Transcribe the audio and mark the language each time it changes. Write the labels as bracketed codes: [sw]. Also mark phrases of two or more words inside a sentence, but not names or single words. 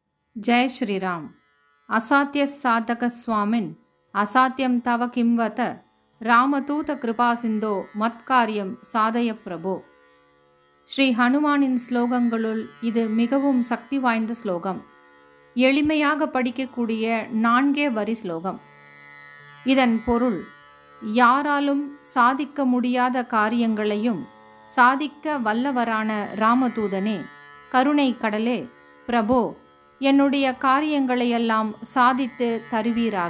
[sa] जय श्रीराम। असाध्य साधक स्वामिन् असाध्यं तव किंवत रामदूत कृपा सिन्धो मत्कार्यम् साधय प्रभो. [ta] ஸ்ரீ ஹனுமானின் ஸ்லோகங்களுள் இது மிகவும் சக்தி வாய்ந்த ஸ்லோகம். எளிமையாக படிக்கக்கூடிய 4 வரி ஸ்லோகம். இதன் பொருள், யாராலும் சாதிக்க முடியாத காரியங்களையும் சாதிக்க வல்லவரான ராமதூதனே, கருணை கடலே, பிரபோ, என்னுடைய காரியங்களையெல்லாம் சாதித்து தருவீராக.